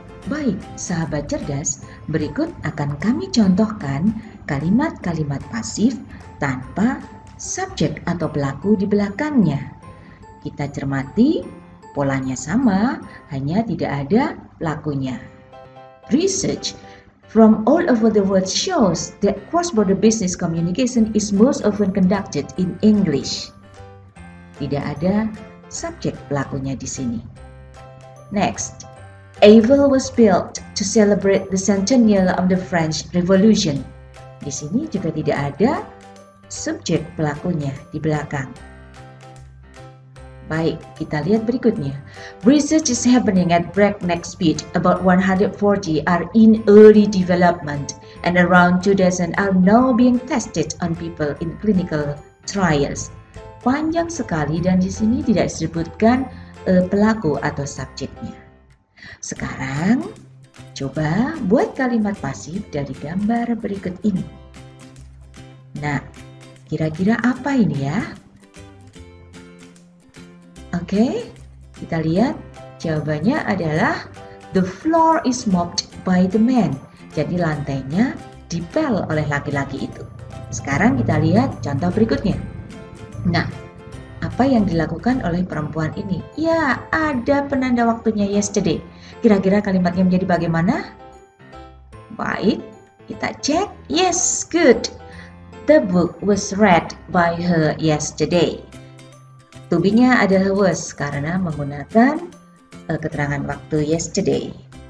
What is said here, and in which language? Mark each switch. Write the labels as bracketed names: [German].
[Indonesian] Baik, sahabat cerdas, berikut akan kami contohkan kalimat-kalimat pasif tanpa subjek atau pelaku di belakangnya. Kita cermati, polanya sama, hanya tidak ada pelakunya. [English] Research from all over the world shows that cross-border business communication is most often conducted in English. [Indonesian] Tidak ada subjek pelakunya di sini. Next. [English] Eiffel was built to celebrate the centennial of the French Revolution. [Indonesian] Di sini juga tidak ada subjek pelakunya di belakang. Baik, kita lihat berikutnya. [English] Research is happening at breakneck speed. About 140 are in early development and around 2 dozen are now being tested on people in clinical trials. [Indonesian] Panjang sekali dan di sini tidak disebutkan pelaku atau subjeknya. Sekarang, coba buat kalimat pasif dari gambar berikut ini. Nah, kira-kira apa ini ya? Oke, kita lihat jawabannya adalah [English] the floor is mopped by the man. [Indonesian] Jadi lantainya dipel oleh laki-laki itu. Sekarang kita lihat contoh berikutnya. Nah, apa yang dilakukan oleh perempuan ini? Ya, ada penanda waktunya yesterday. Kira-kira kalimatnya menjadi bagaimana? Baik, kita cek. [English] Yes, good. The book was read by her yesterday. [Indonesian] To be-nya adalah was karena menggunakan keterangan waktu yesterday.